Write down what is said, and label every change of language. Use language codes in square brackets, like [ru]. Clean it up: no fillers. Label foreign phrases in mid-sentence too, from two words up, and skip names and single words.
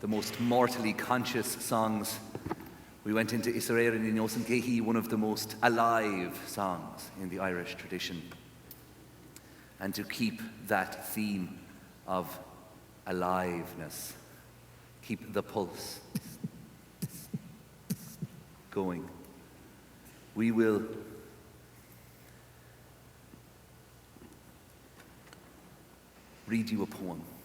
[en] most mortally conscious songs, we went into Is éireann ní nósan cé hí, one of the most alive songs in the Irish tradition. and to keep that theme of aliveness, keep the pulse going, we will read you a poem.